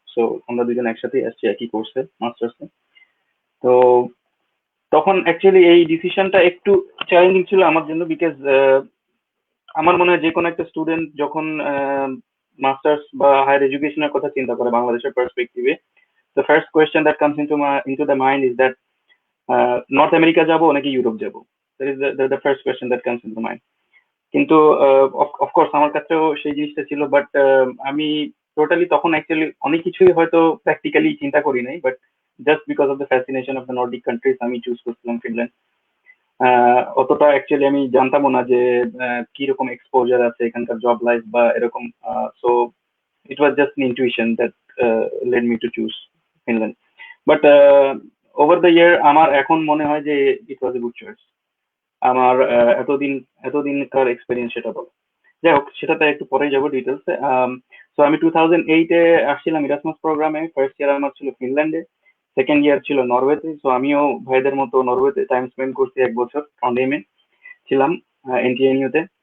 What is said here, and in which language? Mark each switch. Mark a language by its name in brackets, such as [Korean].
[Bangla] So আমরা দুজন একসাথেই আসছি একই কোর্সে মাস্টার্সে। তো তখন অ্যাকচুয়ালি এই ডিসিশনটা একটু চ্যালেঞ্জিং ছিল আমার জন্য, বিকজ আমার মনে হয় যে কোনো একটা স্টুডেন্ট যখন মাস্টার্স বা হায়ার এডুকেশনের কথা চিন্তা করে বাংলাদেশের পার্সপেক্টিভে, [English] the first question that comes into the mind [Bangla] is that north America যাব নাকি ইউরোপ যাব। [English] that is the first question that comes into mind. [Bangla] কিন্তু অফকোর্স আমার কাছেও সেই জিনিসটা ছিল, বাট আমি টোটালি তখন অ্যাকচুয়ালি অনেক কিছুই হয়তো প্র্যাকটিক্যালি চিন্তা করি নাই, but just because of the fascination of the Nordic countries আমি চুজ করছিলাম ফিনল্যান্ড। অতটা অ্যাকচুয়ালি আমি জানতামও না যে কি রকম এক্সপোজার আছে এখানকার জব লাইফ বা এরকম। [English] So it was just an intuition that led me to choose Finland. But over the year [Bangla] আমার এখন মনে হয় যে [English] it was a good choice. [Bangla] আমার এতদিনকার এক্সপেরিয়েন্স সেটা বলো। যাই হোক, সেটাতে একটু পরেই যাবো ডিটেলসে। সো আমি 2008-এ আসছিলাম ইরাসমাস প্রোগ্রামে। ফার্স্ট ইয়ার আমার ছিল ফিনল্যান্ডে, সেকেন্ড ইয়ার ছিল নরওয়েতে। সো আমিও ভাইদের মতো নরওয়েতে টাইম স্পেন্ড করছি 1 বছর, টন্ডহেইমে ছিলাম এনটিএনইউতে।